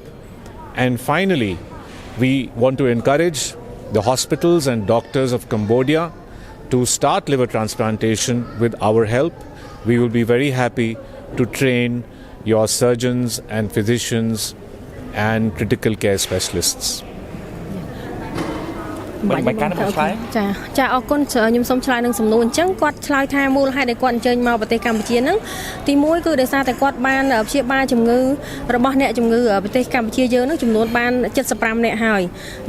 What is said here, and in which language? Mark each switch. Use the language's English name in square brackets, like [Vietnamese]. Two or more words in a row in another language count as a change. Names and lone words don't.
[English] And finally, we want to encourage the hospitals and doctors of Cambodia to start liver transplantation with our help. We will be very happy to train your surgeons and physicians and critical care specialists. [Khmer] ចាអរគុណខ្ញុំសូមឆ្លើយនឹងសំណួរអញ្ចឹងគាត់ឆ្លើយថាមូលហេតុដែលគាត់អញ្ជើញមកប្រទេសកម្ពុជាហ្នឹងទី1គឺដោយសារតែគាត់បានព្យាបាលជំងឺរបស់អ្នកជំងឺប្រទេសកម្ពុជាយើងហ្នឹងចំនួនបាន75នាក់ហើយអ